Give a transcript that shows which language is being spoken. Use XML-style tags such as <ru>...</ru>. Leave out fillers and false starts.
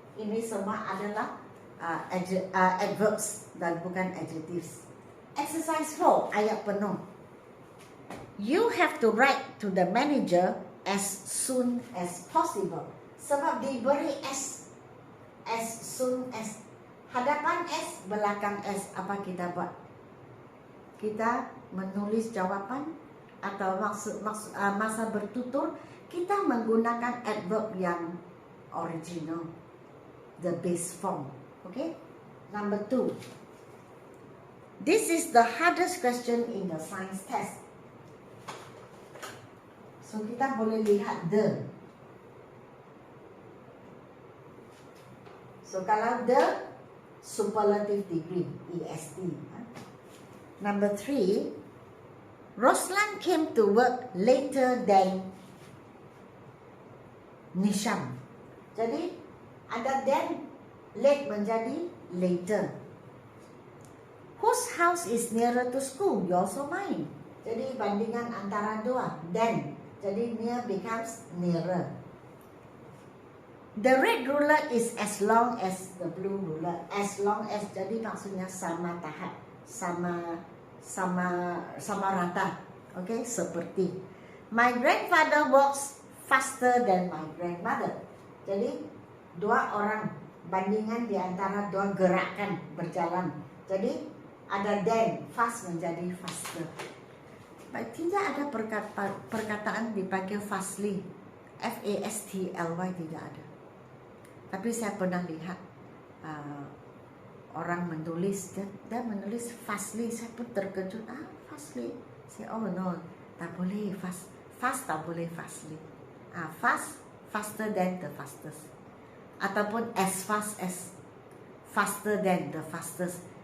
<ms>Ini semua adalah adverbs dan bukan adjectives.</ms> <en>Exercise 4,</en> <ms>ayat penuh.</ms> <en>You have to write to the manager as soon as possible.</en> <ms>Sebab diberi</ms> <en>as soon as.</en> <ms>Hadapan S, belakang S, apa kita buat? Kita menulis jawapan atau masa bertutur, kita menggunakan adverb yang original,</ms> <en>the base form. Okay? Number 2. This is the hardest question in the science test. So</en> <ms>kita boleh lihat the. So kalau the,</ms> <en>superlative degree,</en> <ms>EST.</ms> <en>Number 3, Roslan came to work later than Nisham.</en> <ms>Jadi ada</ms> <en>then,</en> <ms>late menjadi later.</ms> <en>Whose house is nearer to school? Yours or mine?</en> <ms>Jadi bandingan antara dua, then. Jadi</ms> <en>near becomes nearer. The red ruler is as long as the blue ruler. As long as,</en> <ms>jadi maksudnya sama tahap, sama rata. Okay, seperti.</ms> <en>My grandfather walks faster than my grandmother.</en> <ms>Jadi dua orang, bandingan di antara dua gerakan berjalan. Jadi ada</ms> <en>then,</en> <ms>fast menjadi faster. Tidak ada perkataan dipanggil fastly, F-A-S-T-L-Y, tidak ada. Tapi saya pernah lihat orang menulis, dia menulis fastly. Saya pun terkejut, fastly. Saya,</ms> <en>oh no,</en> <ms>tak boleh fast tak boleh fastly.</ms> <en>Fast, faster than the fastest.</en> <ms>Ataupun</ms> <en>as fast as, faster than the fastest.</en>